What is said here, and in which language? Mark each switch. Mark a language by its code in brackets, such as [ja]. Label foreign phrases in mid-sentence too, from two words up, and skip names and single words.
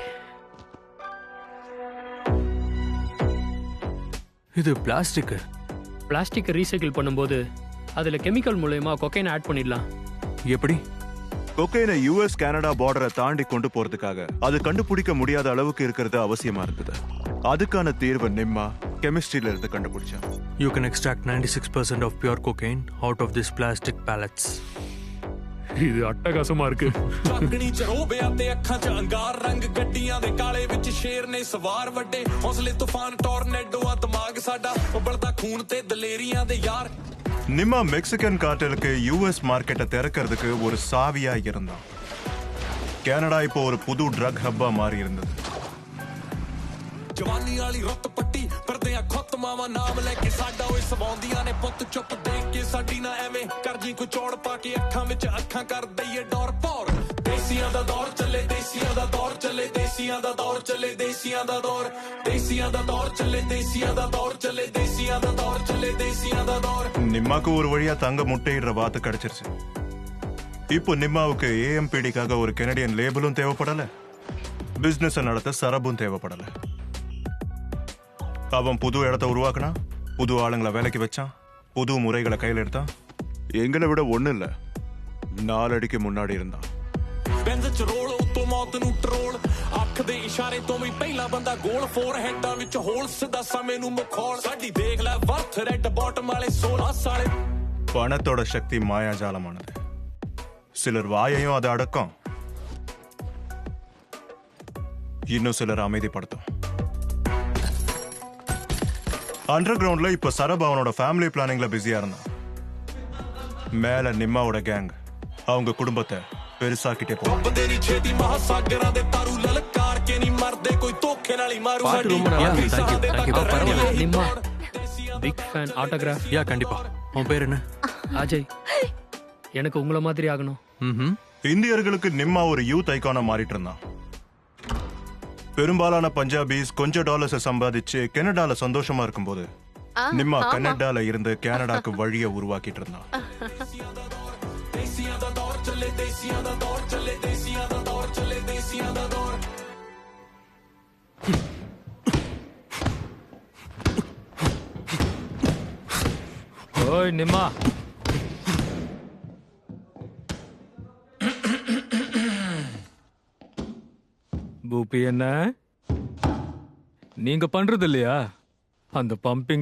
[ta] இது பிளாஸ்டிக். பிளாஸ்டிக்கை ரீசைக்கிள் பண்ணும்போது அதுல கெமிக்கல் மூலயமா கொக்கைனை ஆட் பண்ணிடலாம். எப்படி? கொக்கைனை யுஎஸ் கனடா பார்டரை தாண்டி கொண்டு போறதுக்காக அது கண்டுபிடிக்க முடியாத அளவுக்கு இருக்கிறது அவசியமா இருக்குது. அதுக்கான தீர்வு நிம்மா கெமிஸ்ட்ரியில இருந்து கண்டுபிடிச்சா. [en] You can extract 96% of pure cocaine out of these plastic pellets. [ta] இது அட்டகாசமா இருக்கு. [pa] ਚਾਕਣੀ ਚ ਰੋਬਿਆਂ ਤੇ ਅੱਖਾਂ ਚ ਅੰਗਾਰ ਰੰਗ ਗੱਡੀਆਂ ਦੇ ਕਾਲੇ ਵਿੱਚ ਸ਼ੇਰ ਨੇ ਸਵਾਰ ਵੱਡੇ ਹੌਸਲੇ ਤੂਫਾਨ ਟੋਰਨੇਡੋ ਆ ਦਿਮਾਗ ਸਾਡਾ ਉਬਲਦਾ ਖੂਨ ਤੇ ਦਲੇਰੀਆਂ ਦੇ ਯਾਰ. [ta] நிம்மா மெக்சிகன் கார்டலுக்கு யூஎஸ் மார்க்கெட்டை திறக்கிறதுக்கு ஒரு சாவியா இருந்தான். கனடா இப்போ ஒரு புது [en] drug hub [ta] மாறி இருந்தது. [pa] ਜਵਾਨੀ ਵਾਲੀ ਰੁੱਤ ਪੱਟੀ ਫਿਰਦੇ ਆ ਖੁੱਤ ਮਾਵਾ ਨਾਮ ਲੈ ਕੇ ਸਾਡਾ ਓਏ ਸਵਾਉਂਦੀਆਂ ਨੇ ਪੁੱਤ ਚੁੱਪ ਦੇਖ ਕੇ ਸਾਡੀ ਨਾ ਐਵੇਂ ਕਰ ਜੀ ਕੋਈ ਚੌੜ ਪਾ ਕੇ ਅੱਖਾਂ ਵਿੱਚ ਅੱਖਾਂ ਕਰ ਦਈਏ ਡੋਰ ਪੌਰ. ਦੇਸੀਆਂ ਦਾ ਦੌਰ ਚੱਲੇ, ਦੇਸੀਆਂ ਦਾ ਦੌਰ ਚੱਲੇ, ਦੇਸੀਆਂ ਦਾ ਦੌਰ ਚੱਲੇ, ਦੇਸੀਆਂ ਦਾ ਦੌਰ, ਦੇਸੀਆਂ ਦਾ ਦੌਰ ਚੱਲੇ, ਦੇਸੀਆਂ ਦਾ ਦੌਰ ਚੱਲੇ, ਦੇਸੀਆਂ ਦਾ ਦੌਰ ਚੱਲੇ, ਦੇਸੀਆਂ ਦਾ ਦੌਰ. [ta] நிம்மாக்கு ஒரு வழியா தங்க முட்டையிடுற வாத்து கிடைச்சிருச்சு. இப்போ நிம்மாவுக்கு ஏஎம்பிடிக்காக ஒரு [en] Canadian label [ta] தேவைப்படல, பிசினஸ் நடத்த சரபும் தேவைப்படல. அவன் புது இடத்த உருவாக்குனா, புது ஆளுங்களை வேலைக்கு வச்சான், புது முறைகளை கையில் எடுத்தான். எங்களை விட ஒண்ணு இல்ல, 4 அடிக்கு முன்னாடி இருந்தான். [pa] ਬੈਂਜ਼ ਚ ਰੋਲ ਉਤੋਂ ਮੌਤ ਨੂੰ ਟਰੋਲ ਅੱਖ ਦੇ ਇਸ਼ਾਰੇ ਤੋਂ ਵੀ ਪਹਿਲਾਂ ਬੰਦਾ ਗੋਲ [en] four heads [pa] ਵਿੱਚ ਹੋਲ ਸਿੱਧਾ ਸਮੇਂ ਨੂੰ ਮਖੌਲ ਸਾਡੀ ਦੇਖ ਲੈ ਵਰਥ [en] red bottom [pa] ਵਾਲੇ 16 ਸਾਲੇ. [ta] பணத்தோட சக்தி மாயாஜாலமானது. சிலர் வாயையும் அதை அடக்கும், இன்னும் சிலர் அமைதிப்படுத்தும். அண்டர் கிரவுண்ட்ல இப்ப சரப் அவனோட [en] family planning [ta] பிஸியா இருந்தான். மேல நிம்மாவோட கேங் அவங்க குடும்பத்தை பெருசாக்கிட்டே போகும். [pa] ਬੰਦੇ ਨਹੀਂ ਛੇਤੀ ਮਹਾਸਾਗਰਾਂ ਦੇ ਤਾਰੂ ਲਲਕਾਰ ਕੇ ਨਹੀਂ ਮਰਦੇ ਕੋਈ ਧੋਖੇ ਨਾਲ ਹੀ ਮਾਰੂ [ta] பாட்டு [pa] ਸਾਡੀ [ta] ரொம்ப நல்லா இருக்கு. [pa] ਸਾਹ ਦੇ [en] Thank you. [pa] ਤੱਕ [ta] பரவாயில்ல. நிம்மா [en] big fan. [ta] ஆட்டோகிராஃப்? யா, கண்டிப்பா. உன் பேர் என்ன? அஜய். எனக்கு உங்களை மாதிரி ஆகணும். ம்ஹும். இந்தியர்களுக்கு நிம்மா ஒரு [en] youth icon [ta] மாறிட்டு இருந்தான். பெரும்பாலான பஞ்சாபிஸ் கொஞ்சம் டாலர்ஸை சம்பாதிச்சு கனடால சந்தோஷமா இருக்கும்போது நிம்மா கனடால இருந்து கனடாக்கு வழியை உருவாக்கிட்டு இருந்தான். ਦੇਸੀਆਂ ਦਾ ਦੌਰ ਚੱਲੇ, ਦੇਸੀਆਂ ਦਾ ਦੌਰ ਚੱਲੇ, ਦੇਸੀਆਂ ਦਾ ਦੌਰ ਚੱਲੇ, ਦੇਸੀਆਂ ਦਾ ਦੌਰ. ஓய் நிம்மா, பூபி என்ன நீங்க பண்றது இல்லையா அந்த பம்பிங்க?